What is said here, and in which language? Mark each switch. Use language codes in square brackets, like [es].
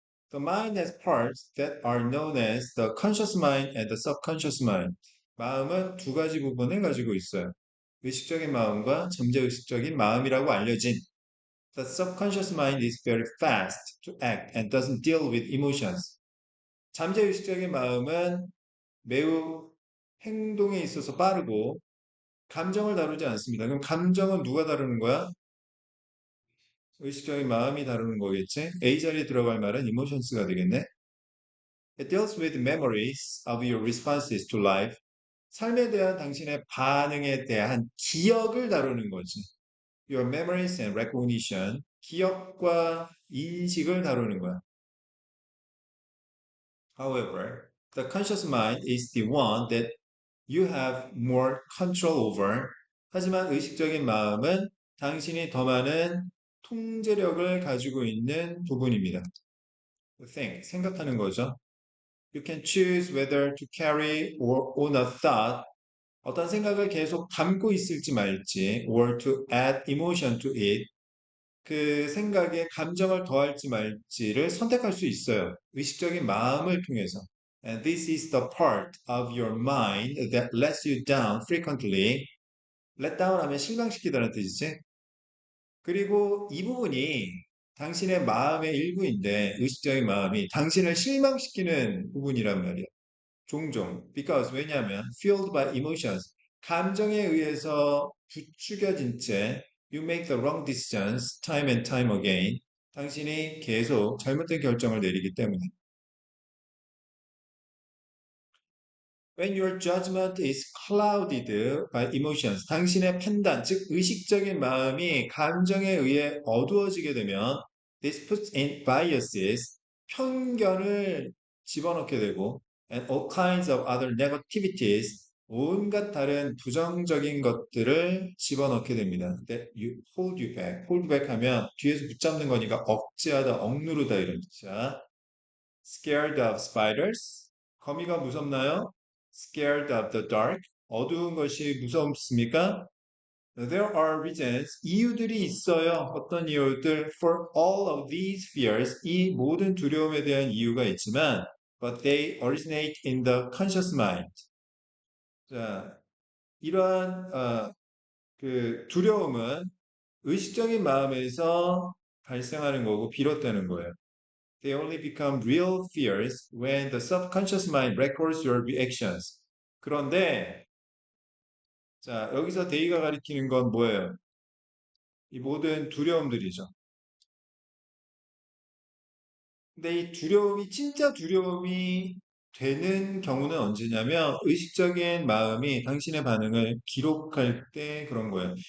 [en] The mind has parts that are known as the conscious mind and the subconscious mind. [ko] 마음은 두 가지 부분을 가지고 있어요. 의식적인 마음과 잠재의식적인 마음이라고 알려진 [en] The subconscious mind is very fast to act and doesn't deal with emotions. [ko] 잠재의식적인 마음은 매우 행동에 있어서 빠르고 감정을 다루지 않습니다. 그럼 감정은 누가 다루는 거야? 의식적인 마음이 다루는 거겠지? A 자리에 들어갈 말은 emotions가 되겠네. [en] It deals with memories of your responses to life. [ko] 삶에 대한 당신의 반응에 대한 기억을 다루는 거지. [en] Your memories and recognition. [ko] 기억과 인식을 다루는 거야. [en] However, the conscious mind is the one that you have more control over. [ko] 하지만 의식적인 마음은 당신이 더 많은 통제력을 가지고 있는 부분입니다. Think, 생각하는 거죠. [en] You can choose whether to carry or on a thought. [ko] 어떤 생각을 계속 담고 있을지 말지, [en] or to add emotion to it. [ko] 그 생각에 감정을 더할지 말지를 선택할 수 있어요. 의식적인 마음을 통해서. [en] And this is the part of your mind that lets you down frequently. [ko] let down 하면 실망시키다는 뜻이지. 그리고 이 부분이 당신의 마음의 일부인데, 의식적인 마음이 당신을 실망시키는 부분이란 말이야. 종종. [en] Because, [ko] 왜냐하면, [en] fueled by emotions. [ko] 감정에 의해서 부추겨진 채, [en] you make the wrong decisions time and time again. [ko] 당신이 계속 잘못된 결정을 내리기 때문에. [en] When your judgment is clouded by emotions, [ko] 당신의 판단, 즉 의식적인 마음이 감정에 의해 어두워지게 되면 [en] this puts in biases, [ko] 편견을 집어넣게 되고 [en] and all kinds of other negativities, [ko] 온갖 다른 부정적인 것들을 집어넣게 됩니다. [en] That you hold you back. [ko] hold back 하면 뒤에서 붙잡는 거니까 억제하다, 억누르다 이런 뜻이야. [en] Scared of spiders? [ko] 거미가 무섭나요? [en] Scared of the dark? [ko] 어두운 것이 무섭습니까? [en] There are reasons. [ko] 이유들이 있어요. 어떤 이유들? [en] For all of these fears. [ko] 이 모든 두려움에 대한 이유가 있지만, [en] but they originate in the conscious mind. [ko] 자, 이러한 그 두려움은 의식적인 마음에서 발생하는 거고 비롯되는 거예요. [en] They only become real fears when the subconscious mind records your reactions. [ko] 그런데 자, 여기서 데이가 가리키는 건 뭐예요? 이 모든 두려움들이죠. 근데 이 두려움이 진짜 두려움이 되는 경우는 언제냐면 의식적인 마음이 당신의 반응을 기록할 때 그런 거예요.